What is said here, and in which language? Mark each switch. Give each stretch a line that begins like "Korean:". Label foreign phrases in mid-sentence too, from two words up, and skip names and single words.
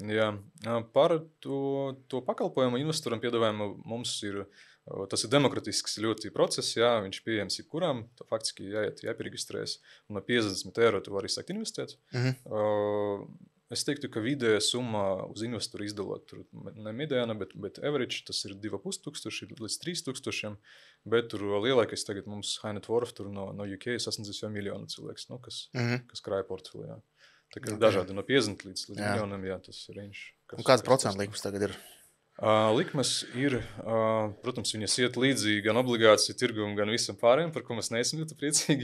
Latvian: Par to pakalpojumu investoram piedāvājumu mums ir, tas ir demokratisks ļoti process, viņš pieejams jebkuram, tā faktiski jāpieregistrējas, un no 50 eiro tu vari sākt investēt. Es teiktu, ka vidēja summa uz investoru izdalot, tur ne mediāna, bet average, tas ir 2500 līdz 3000, bet tur lielākais tagad mums
English: high net worth
Latvian: tur no UK sasniedzis jau miljonu cilvēks, kas krāja portfeli, Tā kā dažādi no 50 līdz miljonam, tas ir range. Un kāds procentu likums tagad ir? Likmes ir, protams, viņas iet līdzi gan obligāciju tirgumu, gan visam pārējiem, par ko mēs neesam ļoti priecīgi.